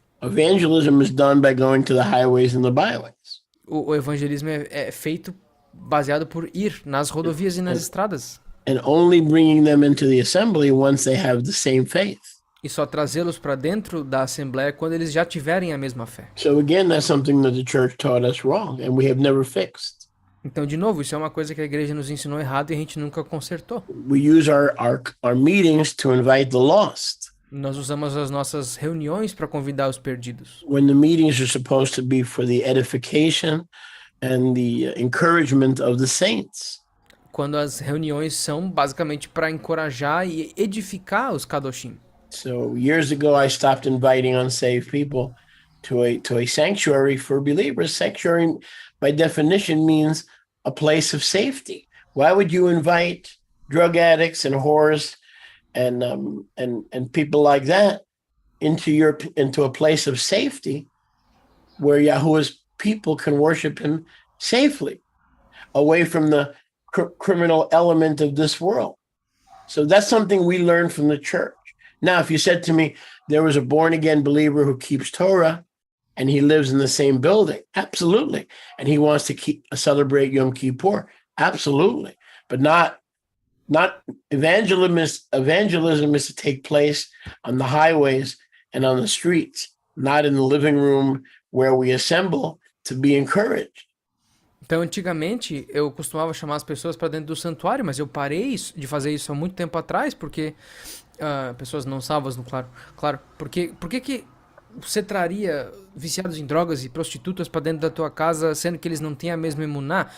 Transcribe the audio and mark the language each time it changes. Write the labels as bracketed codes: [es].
[en] Evangelism is done by going to the highways and the byways. [pt] O evangelismo é feito baseado por ir nas rodovias e nas estradas. [en] And only bringing them into the assembly once they have the same faith. [pt] E só trazê-los para dentro da Assembleia quando eles já tiverem a mesma fé. [en] So again, that's something that the church taught us wrong and we have never fixed. [pt] Então, de novo, isso é uma coisa que a igreja nos ensinou errado e a gente nunca consertou. [en] We use our meetings to invite the lost. [pt] Nós usamos as nossas reuniões para convidar os perdidos. [en] When the meetings are supposed to be for the edification and the encouragement of the saints. [pt] Quando as reuniões são basicamente para encorajar e edificar os Kadoshim. [en] So years ago, I stopped inviting unsaved people to a sanctuary for believers. Sanctuary, by definition, means a place of safety. Why would you invite drug addicts and whores and people like that into a place of safety where Yahuwah's people can worship him safely, away from the criminal element of this world? So that's something we learned from the church. Now, if you said to me, there was a born-again believer who keeps Torah and he lives in the same building, absolutely. And he wants to celebrate Yom Kippur, absolutely. But not evangelism is to take place on the highways and on the streets, not in the living room where we assemble to be encouraged. [pt] Então, antigamente, eu costumava chamar as pessoas para dentro do santuário, mas eu parei de fazer isso há muito tempo atrás, porque pessoas não salvas, claro. Por que você traria viciados em drogas e prostitutas para dentro da tua casa, sendo que eles não têm a mesma emuná?